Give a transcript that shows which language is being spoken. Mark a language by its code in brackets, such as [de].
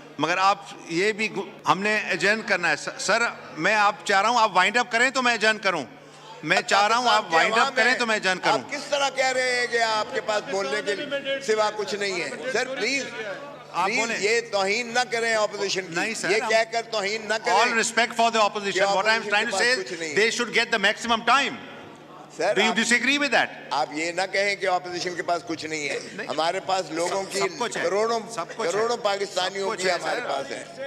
[ur] مگر آپ یہ بھی ہم نے ایجنٹ کرنا ہے. سر میں آپ چاہ رہا ہوں آپ وائنڈ اپ کریں تو میں ایجنٹ کروں. میں چاہ رہا ہوں آپ وائنڈ اپ کریں تو میں ایجنٹ کروں. آپ کس طرح کہہ رہے ہیں کہ آپ کے پاس بولنے کے سوا کچھ نہیں ہے؟ سر پلیز یہ توہین نہ کریں اپوزیشن کی. یہ کہہ کر توہین نہ کریں. [en] All respect for the opposition. What I am trying to say is they should get the maximum time. [ur] Sir [en] Do you disagree with that? [ur] آپ یہ نہ کہیں کہ اپوزیشن کے پاس کچھ نہیں ہے. ہمارے پاس لوگوں کی کروڑوں پاکستانیوں کی ہمارے پاس ہے.